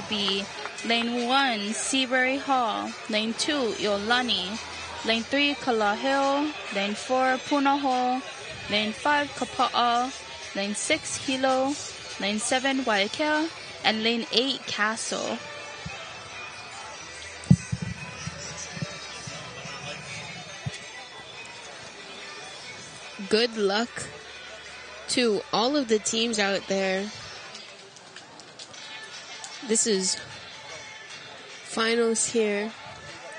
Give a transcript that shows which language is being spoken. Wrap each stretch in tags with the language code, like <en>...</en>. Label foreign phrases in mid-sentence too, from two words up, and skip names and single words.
<en>be lane 1, Seabury Hall, lane 2, Iolani, lane 3, Kalaheo, lane 4, Punahou, lane 5, Kapa'a, lane 6, Hilo, lane 7, Waikea, and lane 8, Castle. Good luck to all of the teams out there. This is finals here.</en>